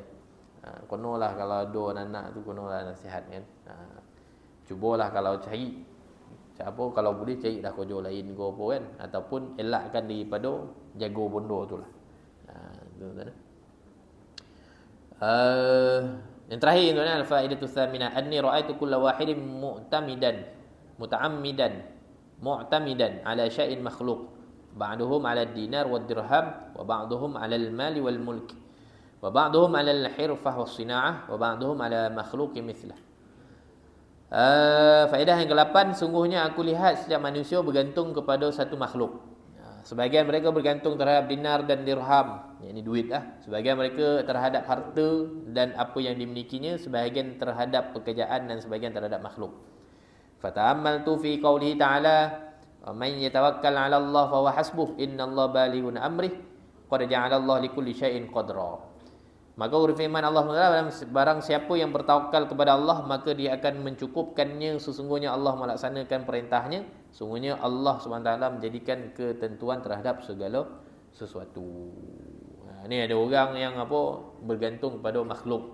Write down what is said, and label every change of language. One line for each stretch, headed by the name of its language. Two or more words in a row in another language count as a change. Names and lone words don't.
Malay: Konolah kalau ada anak-anak tu konolah nasihat kan. Cubalah kalau cari siapa, kalau boleh carilah kerja lain ke apa kan, ataupun elakkan daripada jaga bondo tu lah. Tuan-tuan. Yang terakhir tuan,
Arabic: الفائدة الثامنة أني رأيت كل واحد معتمدا على شيء مخلوق بعضهم على الدينار والدرهم وبعضهم على المال والملك وبعضهم على الحرفة والصناعة وبعضهم على مخلوق مثله.
Malay: Faedah yang ke-8, sungguhnya aku lihat setiap manusia bergantung kepada satu makhluk. Sebahagian mereka bergantung terhadap dinar dan dirham, yakni duit lah. Sebahagian mereka terhadap harta dan apa yang dimilikinya, sebahagian terhadap pekerjaan dan sebahagian terhadap makhluk.
Arabic: فتأملت في قوله تعالى ومن يتوكل على الله فهو حسبه إن الله بالغ أمره قد جعل الله لكل شيء قدرا.
Malay: Maka firman Allah SWT, barang siapa yang bertawakal kepada Allah maka dia akan mencukupkannya, sesungguhnya Allah melaksanakan perintahnya, sesungguhnya Allah SWT menjadikan ketentuan terhadap segala sesuatu. Ni ada orang yang apa bergantung kepada makhluk.